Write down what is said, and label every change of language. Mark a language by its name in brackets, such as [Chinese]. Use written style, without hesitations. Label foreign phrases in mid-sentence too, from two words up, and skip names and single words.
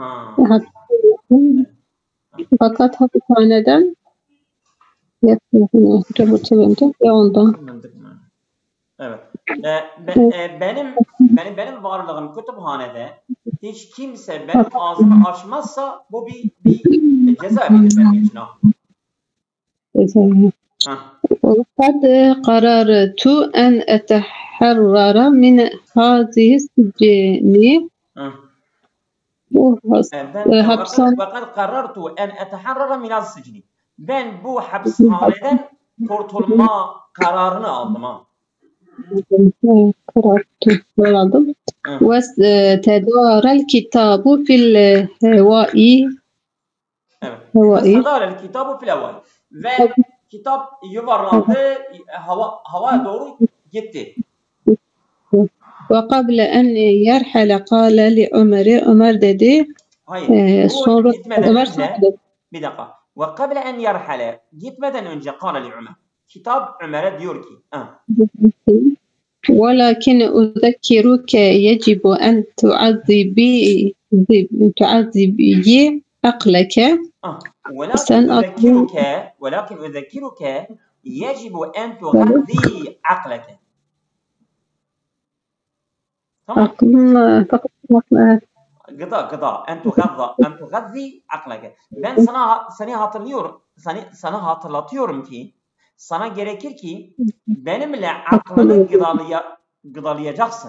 [Turkish] Fakat hapishaneden ve ondan. Evet. Benim varlığım kütüphanede hiç kimse benim ağzımı açmazsa bu bir ceza verir benim için. [Arabic] وقد قررت أن أتحرر من هذه السجن. وقد قررت أن أتحرر من السجن. [Turkish] Ben bu hapishaneden kurtulma kararını aldım. aldım. [Arabic] وتدار الكتاب في الهواء. تدار الكتاب في الهواء. [Turkish] Ve kitap yuvarlandı, havaya doğru gitti. [Arabic] وقبل أن يرحل قال لعمر. [Turkish] Ömer dedi. Hayır. Sonra Ömer söyledi. Bir dakika. [Arabic] وقبل أن يرحل [Turkish] gitmeden önce [Arabic] قال لعمر. [Turkish] Kitap Ömer'e diyor ki. [Arabic] ولكن أذكرك يجب أن تعذبي عقلك. ولكن أذكرك يجب أن تغذي عقلك. [Turkish] Tamam. [Arabic] Gıda. أن تغذي عقلك. [Turkish] Ben sana hatırlatıyorum ki sana gerekir ki benimle aklını gıdalayacaksın.